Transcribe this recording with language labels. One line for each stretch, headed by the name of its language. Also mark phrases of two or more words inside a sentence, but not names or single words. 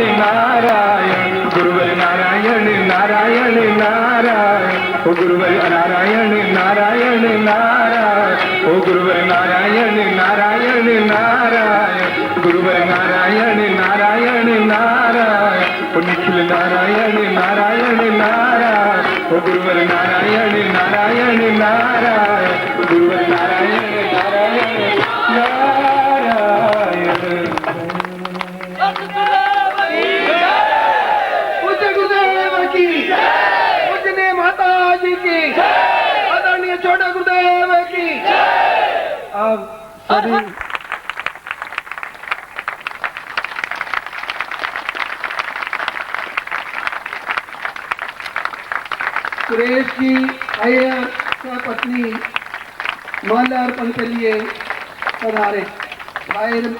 Hindi: नारायण गुरुवर नारायण नारायण नारायण ओ गुरुवर नारायण नारायण नारायण ओ गुरुवर नारायण नारायण नारायण गुरुवर नारायण नारायण नारायण ओ निखिल नारायण नारायण नारायण ओ गुरुवर नारायण नारायण नारायण गुरुवर नारायण नारायण नारायण पूज्य गुरुदेव की पूजनीय माता जी की आदरणीय छोटे गुरुदेव की आप सभी सुरेश जी अय्यर पत्नी माल्यार्पण के लिए पधारे भाई